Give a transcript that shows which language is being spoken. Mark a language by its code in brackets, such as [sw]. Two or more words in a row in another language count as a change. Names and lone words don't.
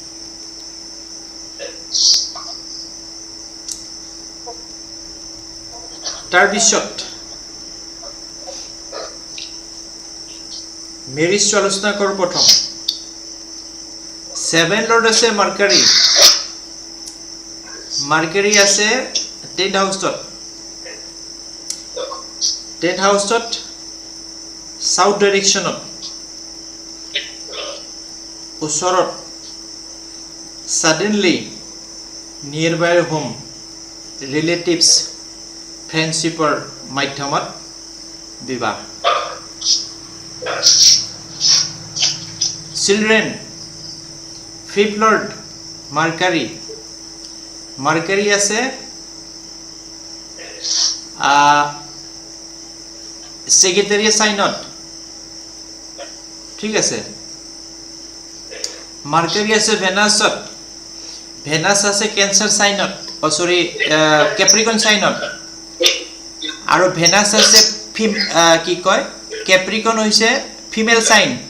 [as] তাৰ পিছত মেৰিজ আলোচনা কৰো প্ৰথম 7 লৰ্ড আছে মাৰ্কাৰী আছে 10th হাউসত [en] south direction [as] ওচৰত [en] suddenly nearby home relatives friendship [as] ৰ মাধ্যমত বিবাহ [en] children 5th lord [as] মাৰ্কাৰী আছে [en] secretary sign [as] ঠিক আছে মাৰ্কাৰী আছে ভেনাস আছে [en] cancer sign sorry Capricorn sign [as] আৰু ভেনাস আছে কি কয় ক্যাপ্ৰিকন হৈছে [en] female sign